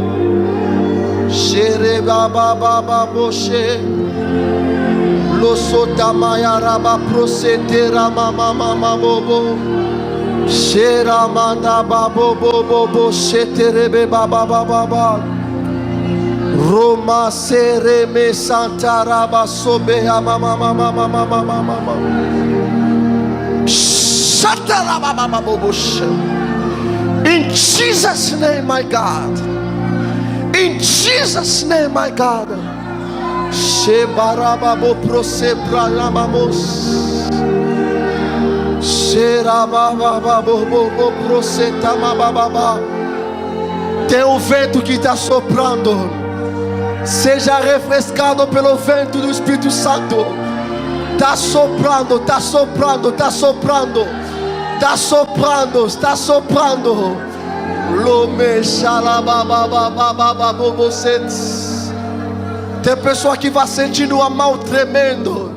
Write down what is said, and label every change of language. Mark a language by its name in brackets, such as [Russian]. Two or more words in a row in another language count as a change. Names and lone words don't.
[English] Xerebabababoshe, Losotamayaraba prosetera mamamamabobo, Xeramanda babobobobo, Xeterebe babababa, Roma sereme santaraba sobeha mamamamamamamamama, Xatarababababoshe. In Jesus' name, my God. In Jesus' name, my God. Shebarababo prosepralamamos. Sherabababo prosetamababa. [Portuguese] Tem um vento que está soprando. Seja refrescado pelo vento do Espírito Santo. Está soprando, está soprando, está soprando. Está soprando, está soprando. Tem pessoa que vai sentindo a mão tremendo.